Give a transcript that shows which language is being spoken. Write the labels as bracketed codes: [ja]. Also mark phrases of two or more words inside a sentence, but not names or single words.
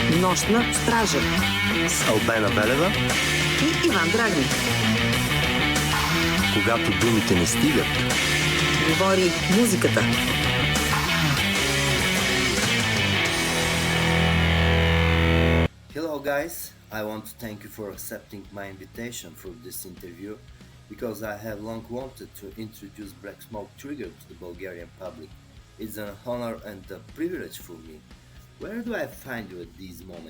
[bg] Нощна стража с Албена Белева и Иван Драгни. Когато думите не стигат, Говори музиката. [en] Hello guys, I want to thank you for accepting my invitation for this interview because I have long wanted to introduce Black Smoke Trigger to the Bulgarian public. It's an honor and a privilege for me. Where do I find you at this moment?